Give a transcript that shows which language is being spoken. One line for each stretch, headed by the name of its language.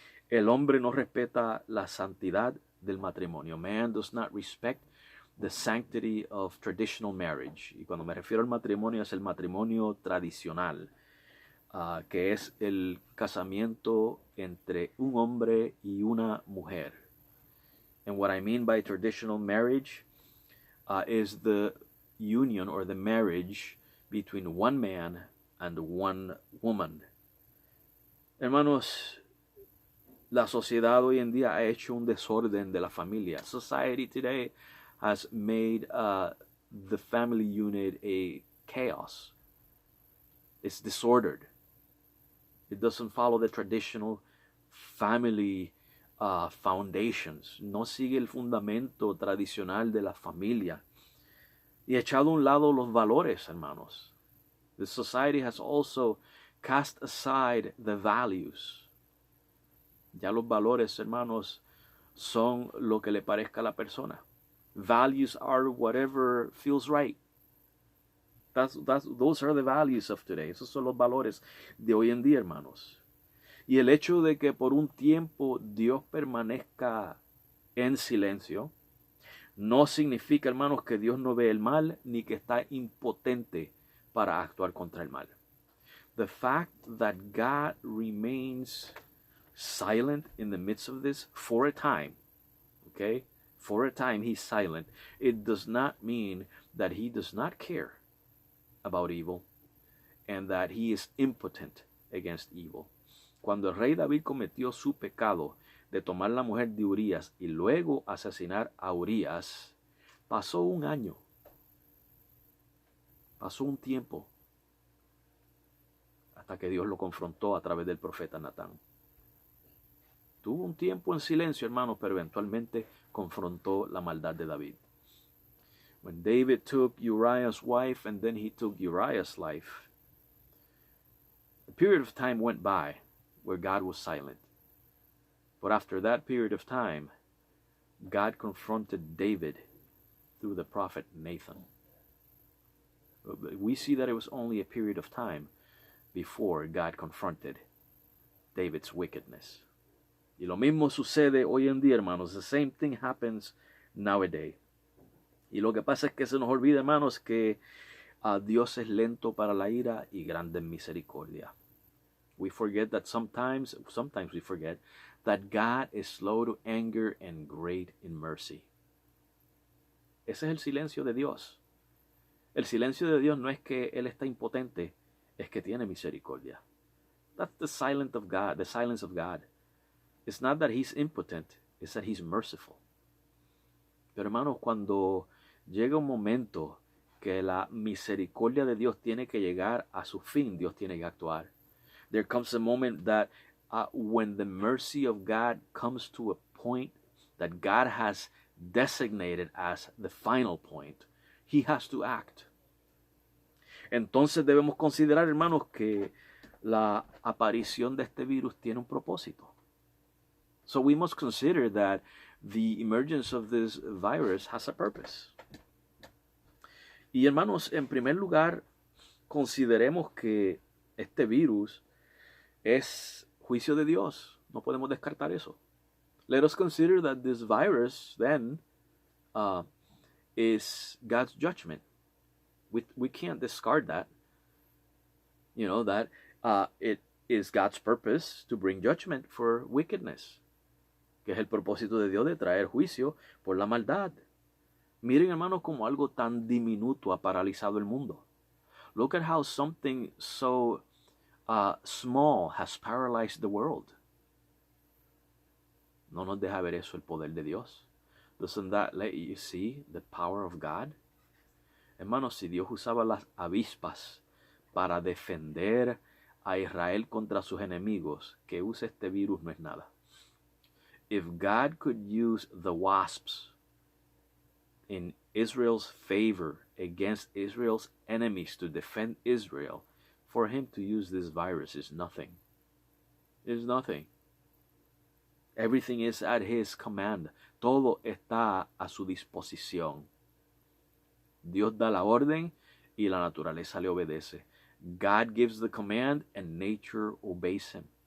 Spanish: El hombre no respeta la santidad del matrimonio.
English: Man does not respect the sanctity of traditional marriage.
Spanish: Y cuando me refiero al matrimonio es el matrimonio tradicional, que es el casamiento entre un hombre y una mujer.
English: And what I mean by traditional marriage is the union or the marriage between one man and one woman.
Spanish: Hermanos, la sociedad hoy en día ha hecho un desorden de la familia.
English: Society today has made the family unit a chaos. It's disordered. It doesn't follow the traditional family foundations.
Spanish: No sigue el fundamento tradicional de la familia. Y ha echado a un lado los valores, hermanos.
English: The society has also cast aside the values.
Spanish: Ya los valores, hermanos, son lo que le parezca a la persona.
English: Values are whatever feels right. Those are the values of today.
Spanish: Esos son los valores de hoy en día, hermanos. Y el hecho de que por un tiempo Dios permanezca en silencio, no significa, hermanos, que Dios no ve el mal ni que está impotente para actuar contra el mal.
English: The fact that God remains silent in the midst of this for a time, okay? For a time He's silent. It does not mean that He does not care about evil and that He is impotent against evil.
Spanish: Cuando el rey David cometió su pecado de tomar la mujer de Urías y luego asesinar a Urías, pasó un año, pasó un tiempo, hasta que Dios lo confrontó a través del profeta Natán. Tuvo un tiempo en silencio, hermanos, pero eventualmente confrontó la maldad de David.
English: When David took Uriah's wife and then he took Uriah's life, a period of time went by where God was silent. But after that period of time, God confronted David through the prophet Nathan. We see that it was only a period of time before God confronted David's wickedness.
Spanish: Y lo mismo sucede hoy en día, hermanos.
English: The same thing happens nowadays.
Spanish: Y lo que pasa es que se nos olvida, hermanos, que Dios es lento para la ira y grande en misericordia.
English: We forget that sometimes we forget that God is slow to anger and great in mercy.
Spanish: Ese es el silencio de Dios. El silencio de Dios no es que Él está impotente, es que tiene misericordia.
English: That's the silence of God, the silence of God. It's not that He's impotent, it's that He's merciful.
Spanish: Pero hermanos, cuando llega un momento que la misericordia de Dios tiene que llegar a su fin, Dios tiene que actuar.
English: There comes a moment that when the mercy of God comes to a point that God has designated as the final point, He has to act.
Spanish: Entonces debemos considerar, hermanos, que la aparición de este virus tiene un propósito.
English: So we must consider that the emergence of this virus has a purpose.
Spanish: Y hermanos, en primer lugar, consideremos que este virus es juicio de Dios. No podemos descartar eso.
English: Let us consider that this virus then is God's judgment. We can't discard that. You know, that it is God's purpose to bring judgment for wickedness.
Spanish: Que es el propósito de Dios de traer juicio por la maldad. Miren, hermanos, como algo tan diminuto ha paralizado el mundo.
English: Look at how something so small has paralyzed the world.
Spanish: No nos deja ver eso el poder de Dios.
English: Doesn't that let you see the power of God?
Spanish: Hermanos, si Dios usaba las avispas para defender a Israel contra sus enemigos, que use este virus no es nada.
English: If God could use the wasps in Israel's favor against Israel's enemies to defend Israel, for him to use this virus is nothing. It's nothing. Everything is at his command.
Spanish: Todo está a su disposición. Dios da la orden y la naturaleza le obedece.
English: God gives the command and nature obeys him.